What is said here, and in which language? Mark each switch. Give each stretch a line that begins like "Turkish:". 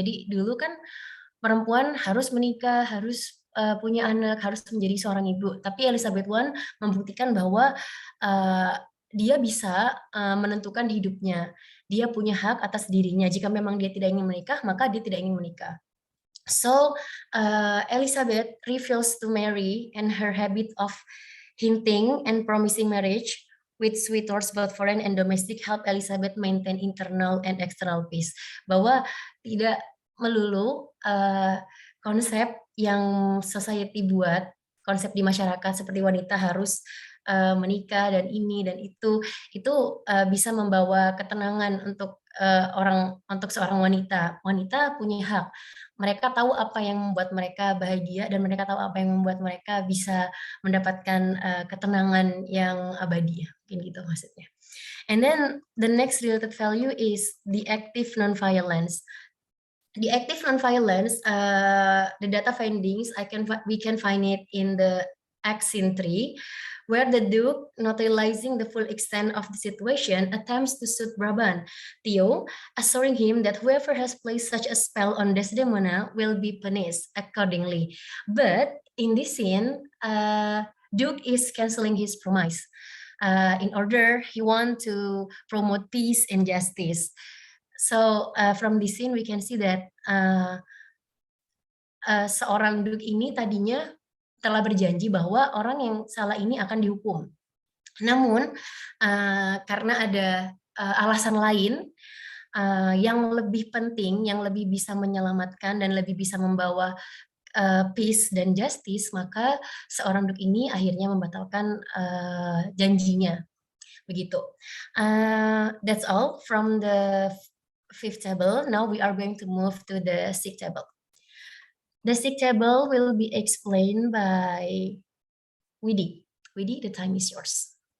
Indonesian: Jadi dulu kan perempuan harus menikah, harus punya anak, harus menjadi seorang ibu. Tapi Elizabeth I membuktikan bahwa dia bisa menentukan hidupnya. Dia punya hak atas dirinya. Jika memang dia tidak ingin menikah, maka dia tidak ingin menikah.
English: So Elizabeth refused to marry, and her habit of hinting and promising marriage with sweet words both foreign and domestic help Elizabeth maintain internal and external peace.
Indonesian: Bahwa tidak melulu konsep yang society buat, konsep di masyarakat seperti wanita harus menikah dan ini dan itu bisa membawa ketenangan untuk seorang wanita. Wanita punya hak. Mereka tahu apa yang membuat mereka bahagia dan mereka tahu apa yang membuat mereka bisa mendapatkan ketenangan yang abadi. Mungkin gitu maksudnya.
English: And then the next related value is the active non-violence. The active non-violence, the data findings, we can find it in the Scene 3, where the Duke, not realizing the full extent of the situation, attempts to soothe Brabant, Theo, assuring him that whoever has placed such a spell on Desdemona will be punished accordingly. But in this scene, Duke is canceling his promise. In order, he want to promote peace and justice. So from this scene, we can see that
Indonesian: seorang Duke ini tadinya telah berjanji bahwa orang yang salah ini akan dihukum. Namun karena ada alasan lain yang lebih penting, yang lebih bisa menyelamatkan dan lebih bisa membawa peace dan justice, maka seorang Duke ini akhirnya membatalkan janjinya. Begitu.
English: That's all from the fifth table. Now we are going to move to the sixth table. The sixth table will be explained by Widi. Widi, the time is yours.